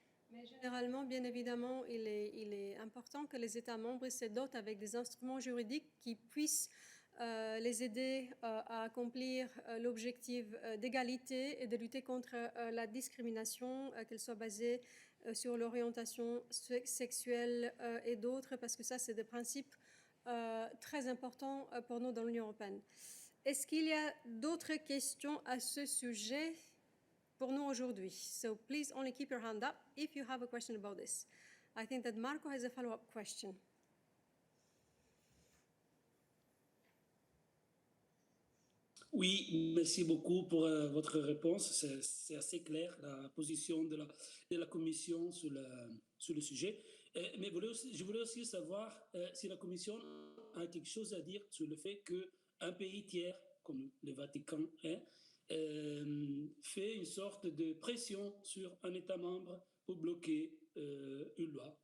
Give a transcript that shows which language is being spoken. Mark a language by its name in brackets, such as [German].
[French] Mais généralement, bien évidemment, il est important que les États membres se dotent avec des instruments juridiques qui puissent les aider à accomplir l'objectif d'égalité et de lutter contre la discrimination, qu'elle soit basée sur l'orientation sexuelle et d'autres, parce que ça, c'est des principes très importants pour nous dans l'Union européenne. Est-ce qu'il y a d'autres questions à ce sujet pour nous aujourd'hui? [English] So please only keep your hand up if you have a question about this. I think that Marco has a follow-up question. [French] Oui, merci beaucoup pour votre réponse. C'est assez clair, la position de la Commission sur le sujet. Mais je voulais aussi savoir si la Commission a quelque chose à dire sur le fait qu'un pays tiers, comme le Vatican, fait une sorte de pression sur un État membre pour bloquer une loi.